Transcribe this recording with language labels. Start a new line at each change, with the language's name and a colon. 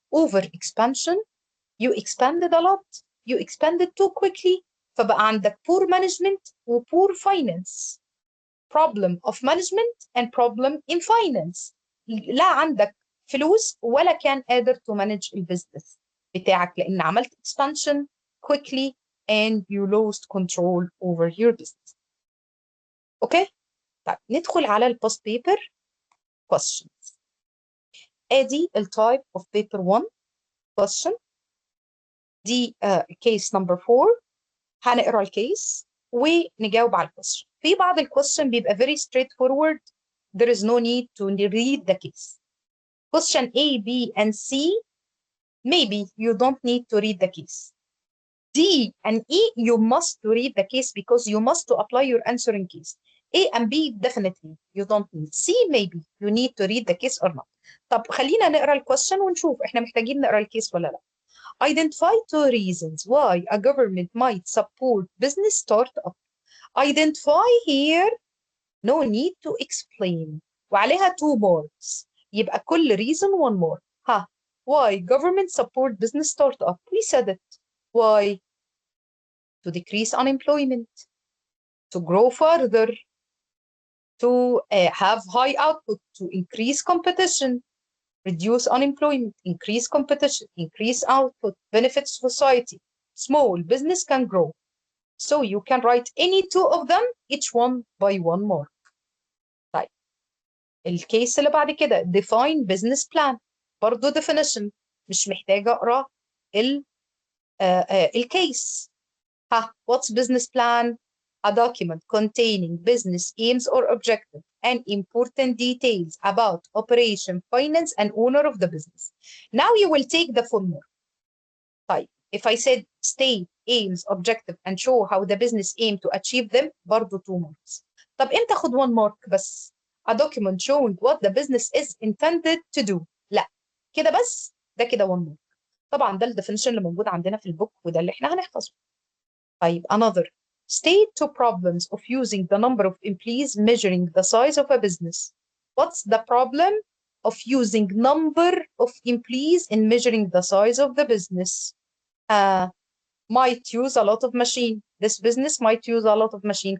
English: Over expansion, you expanded a lot, you expanded too quickly,
Arabic: فبقى عندك
English: poor management و poor finance. Problem of management and problem in finance.
Arabic: لا عندك فلوس ولا كان قادر
English: to manage
Arabic: البيزنس بتاعك لأن عملت
English: expansion quickly and you lost control over your business.
Arabic: اوكي؟ طيب ندخل على البوست بيبر questions. ادي التايب of paper 1 question. دي case number 4. هنقرا الكيس ونجاوب على الكويشن. في بعض الكويشن بيبقى
English: very straightforward. There is no need to read the case. Question A, B, and C, maybe you don't need to read the case. D and E, you must read the case because you must to apply your answer in case. A and B, definitely you don't need. C, maybe you need to read the case or not.
Arabic: طب خلينا نقرا الكويشن ونشوف احنا محتاجين نقرا الكيس ولا لا.
English: Identify 2 reasons why a government might support business startup. Identify here, no need to explain.
Arabic: وعليها 2 marks. يبقى كل reason 1 mark. ها.
English: Why government support business startup? We said it. Why? To decrease unemployment, to grow further, to have high output, to increase competition, reduce unemployment, increase competition, increase output, benefit society. Small business can grow. So you can write any 2 of them, each one by 1 mark.
Arabic: طيب الكيس اللي بعد كده
English: define business plan.
Arabic: برضو definition مش محتاجة أقرأ الكيس. ها,
English: what's business plan? A document containing business aims or objectives and important details about operation, finance, and owner of the business. Now you will take the full mark.
Arabic: طيب,
English: if I said state, aims, objective, and show how the business aim to achieve them,
Arabic: برضو
English: 2 marks.
Arabic: طب امتى اخد 1 mark بس؟
English: A document showing what the business is intended to do.
Arabic: لا كده بس، ده كده 1 mark. طبعا ده الديفينيشن اللي موجود عندنا في البوك وده اللي احنا هنحفظه. طيب
English: another. State 2 problems of using the number of employees measuring the size of a business. What's the problem of using number of employees in measuring the size of the business? Might use a lot of machine. This business might use a lot of machine.